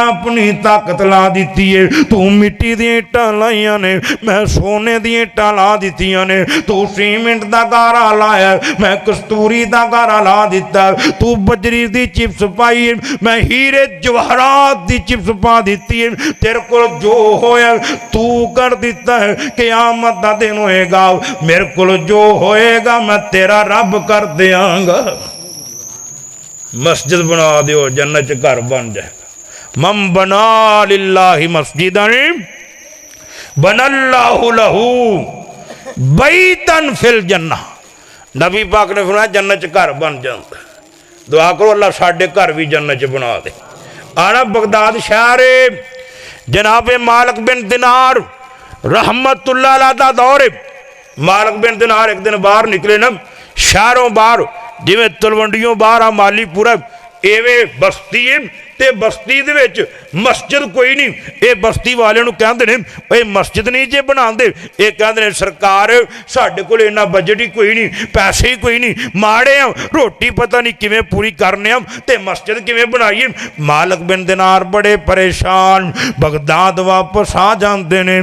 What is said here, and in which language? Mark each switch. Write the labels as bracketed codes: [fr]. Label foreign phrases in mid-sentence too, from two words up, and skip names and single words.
[pa] اپنی طاقت لا دی ہے، تو مٹی دی اِٹاں لائیاں نے، میں سونے دی اِٹاں لا دتیاں نے، تو سیمنٹ دا گارا لایا، میں کستوری دا گارا لا دتا، تو بجری دی چپس پائی، میں ہیرے جواہرات دی چپس پا دی ہے، تیرے کو جو ہویا تو کر دتا ہے، قیامت دا دن ہوئے گا، میرے کو جو ہوئے گا میں تیرا رب کر دینگا. مسجد بنا دیو، جنت چ گھر بن جائے گا. [ar] مم بنى لله مسجدا بنى الله له بيتا في الجنة. [pa] نبی پاک نے فرمایا جنت چ گھر بن جاتا. دعا کرو اللہ ساڈے گھر بھی جنت چ بنا دے. آنا بغداد شہر جناب مالک بن دینار [ar] رحمة الله عليه [pa] دا دور. مالک بن دینار ایک دن باہر نکلے نا، شہروں باہر جیویں تلونڈیوں باہر آ مالی پورا، ایویں بستی ہے تے بستی دے وچ مسجد کوئی نہیں. [ur] یہ بستی والے کہتے ہیں [pa] یہ مسجد نہیں جے بنا دے, [ur] یہ کہتے ہیں [pa] سرکار ساڈے کول اِنا بجٹ ہی کوئی نہیں، پیسے ہی کوئی نہیں، ماڑے آ، روٹی پتا نہیں کیویں پوری کرنے آ تے مسجد کیویں بنائیے. [ur] مالک بن دینار بڑے پریشان بغداد واپس آ جاتے ہیں.